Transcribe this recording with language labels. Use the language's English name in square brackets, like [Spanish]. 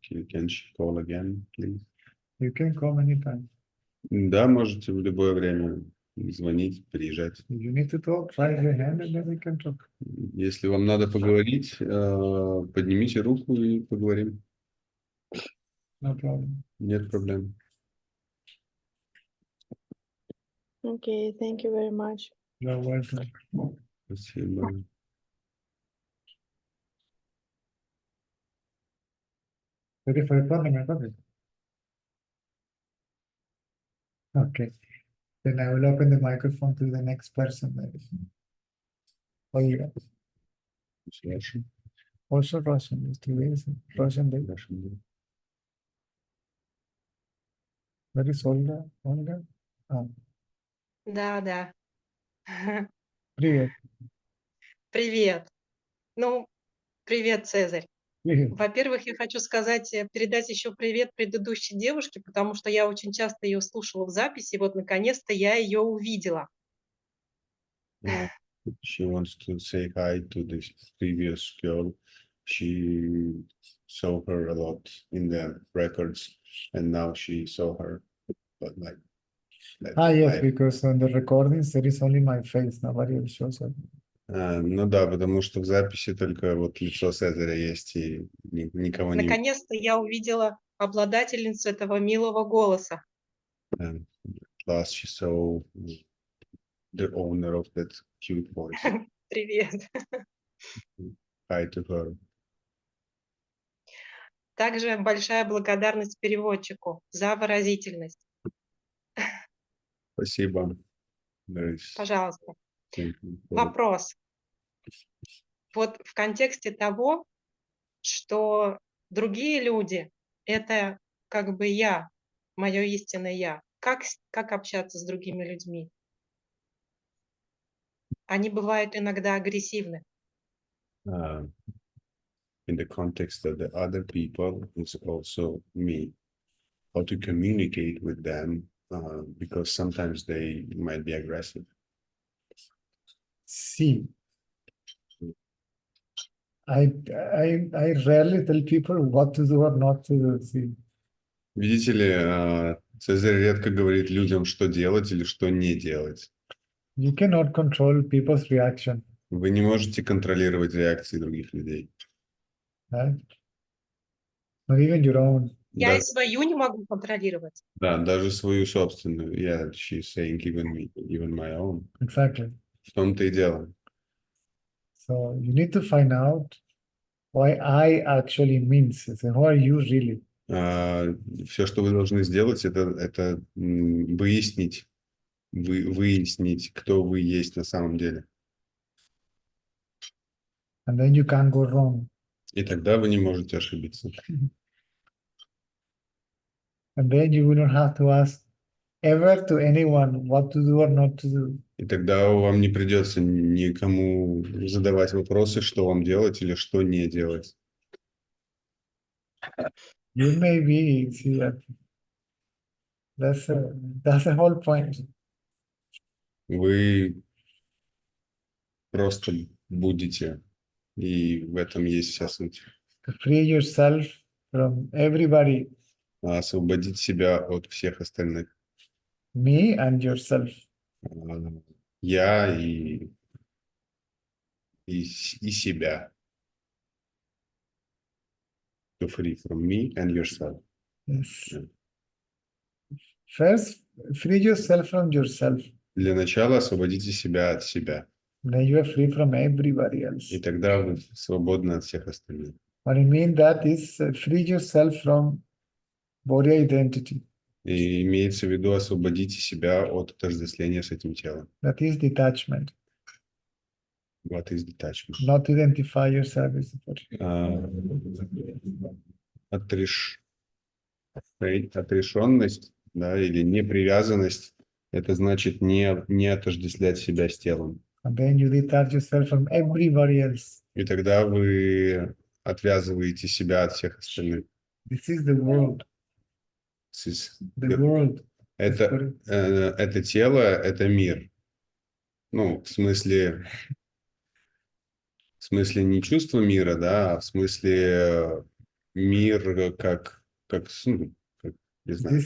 [English] Can she call again, please? You can come anytime. [Russian] Да, можете в любое время звонить, приезжать. [English] If you need to talk, raise your hand and then we can talk. [Russian] Если вам надо поговорить, поднимите руку и поговорим. [English] No problem. [Russian] Нет проблем. [English] Okay, thank you very much. You're welcome. [Russian] Спасибо. [English] Ready for a tournament, okay? Okay. Then I will open the microphone to the next person. Oh, yeah. Russian. Also Russian is the way. Russian day. Russian. Where is Olga? Olga? Ah, [Russian] Да. привет. Привет. Ну, привет, Цезарь. Привет. Во-первых, я хочу сказать, передать еще привет предыдущей девушке, потому что я очень часто ее слушала в записи, и вот наконец-то я ее увидела. [English] She wants to say hi to this previous girl. She saw her a lot in the records, and now she saw her, but like Yes, live. because on the recordings there is only my face, nobody else shows up. [Russian] Ну да, потому что в записи только вот лицо Цезаря есть, и никого не видно. Наконец-то я увидела обладательницу этого милого голоса. [English] Last she saw the owner of that cute voice. [Russian] Привет. [English] Hi to her. [Russian] Также большая благодарность переводчику за выразительность. Спасибо. [English] There is- [Russian] Пожалуйста. [English] Thank you for- [Russian] Вопрос. Вот в контексте того, что другие люди – это как бы я, мое истинное я. Как общаться с другими людьми? Они бывают иногда агрессивны. [English] In the context of the other people is also me. How to communicate with them, because sometimes they might be aggressive. See, I rarely tell people what to do or not to do. See, [Russian] Видите ли, Цезарь редко говорит людям, что делать или что не делать. [English] you cannot control people's reaction, [Russian] Вы не можете контролировать реакции других людей. [English] right? Or even your own. [Russian] Я и Да, свою не могу контролировать. да, даже свою собственную. [English] Yeah, she's saying even my own. Exactly. [Russian] В том-то и дело. [English] So you need to find out why I actually means. So who are you really? [Russian] Все, что вы должны сделать, это выяснить, кто вы есть на самом деле. [English] And then you can't go wrong. [Russian] И тогда вы не можете ошибиться. [English] And then you will not have to ask ever to anyone what to do or not to do. [Russian] И тогда вам не придется никому задавать вопросы, что вам делать или что не делать. [English] You may be, see, that's the whole point. [Russian] Вы просто будете, и в этом есть вся суть. [English] To free yourself from everybody, [Russian] Освободить себя от всех остальных. [English] me and yourself. [Russian] Я и себя. [English] To free from me and yourself. Yes. Yeah. First, free yourself from yourself. [Russian] Для начала освободите себя от себя. [English] Then you are free from everybody else. [Russian] И тогда вы свободны от всех остальных. [English] What I mean that is free yourself from body identity. [Russian] И имеется в виду освободите себя от отождествления с этим телом. [English] That is detachment. What is detachment? Not to identify yourself as a body. [Russian] Отрешенность, да, или непривязанность, это значит не отождествлять себя с телом. [English] And then you detach yourself from everybody else. [Russian] И тогда вы отвязываете себя от всех остальных. [English] This is the world. The world. [Russian] Это тело, это мир. Ну, в смысле не чувство мира, да, а в смысле мир как не знаю.